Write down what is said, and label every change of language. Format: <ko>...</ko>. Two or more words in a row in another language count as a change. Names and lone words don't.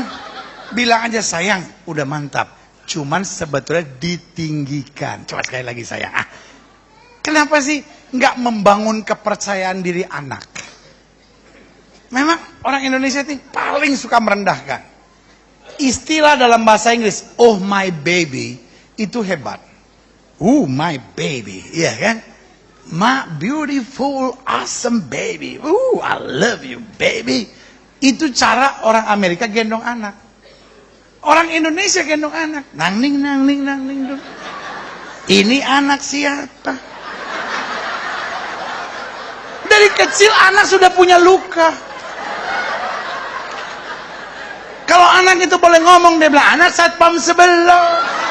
<id>Bilang aja sayang, udah mantap. Cuman sebetulnya ditinggikan. Coba sekali lagi sayang. Kenapa sih nggak membangun kepercayaan diri anak? Memang orang Indonesia ini paling suka merendahkan. Istilah dalam bahasa Inggris,</id> <en>oh my baby,</en> <id>itu hebat.</id> <en>Oh my baby,</en> <id>iya kan?</id> <en>My beautiful, awesome baby. I love you baby.</en> <id>Itu cara orang Amerika gendong anak. Orang Indonesia gendong anak. Nangning. Ini anak siapa? Dari kecil anak sudah punya luka. Kalau anak itu boleh ngomong, dia bilang, anak satpam sebelah.</id>